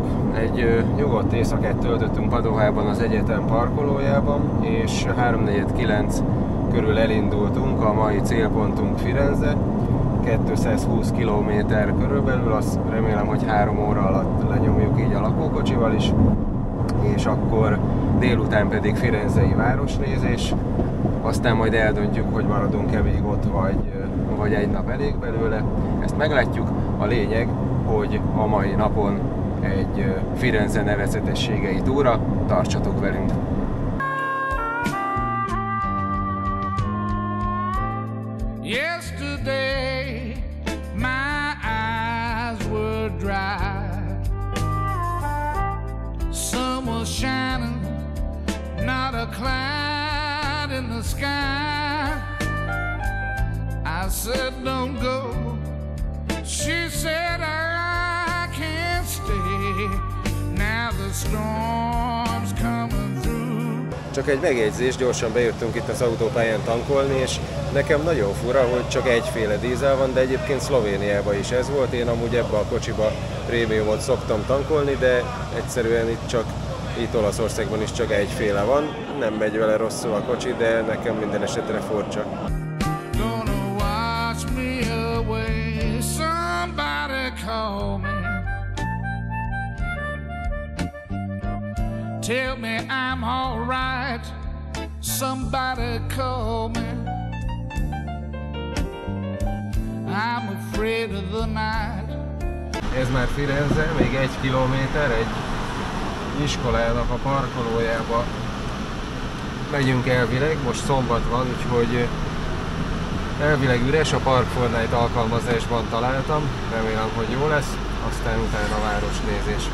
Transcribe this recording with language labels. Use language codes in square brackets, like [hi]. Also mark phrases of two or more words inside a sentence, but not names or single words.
[hu] Egy nyugodt éjszakát töltöttünk Padovában az egyetem parkolójában, és 3:49 körül elindultunk, a mai célpontunk Firenze, 220 km körülbelül, azt remélem, hogy 3 óra alatt lenyomjuk így a lakókocsival is, és akkor délután pedig firenzei városnézés, aztán majd eldöntjük, hogy maradunk-e még ott, vagy egy nap elég belőle, ezt meglátjuk. A lényeg, hogy a mai napon egy Firenze nevezetességei túra, tartsatok velünk! [en] Yesterday my eyes were dry, sun was shining, not a cloud in the sky. I said don't go, she said I can't stay. Now the storm's coming through. [hu] Csak egy megjegyzés, gyorsan bejöttünk itt az autópályán tankolni, és nekem nagyon fura, hogy csak egyféle dízel van, de egyébként Szlovéniában is ez volt. Én amúgy ebbe a kocsiba prémiumot szoktam tankolni, de egyszerűen itt Olaszországban is csak egyféle van. Nem megy vele rosszul a kocsi, de nekem minden esetre furcsa. [en] Call me, tell me I'm alright. Somebody call me, I'm afraid of the night. [hu] Ez már Firenze, még 1 kilométer, egy iskolának a parkolójába megyünk elvileg, most szombat van, úgyhogy elvileg üres, a Park Fortnite alkalmazásban találtam, remélem, hogy jó lesz, aztán utána városnézés.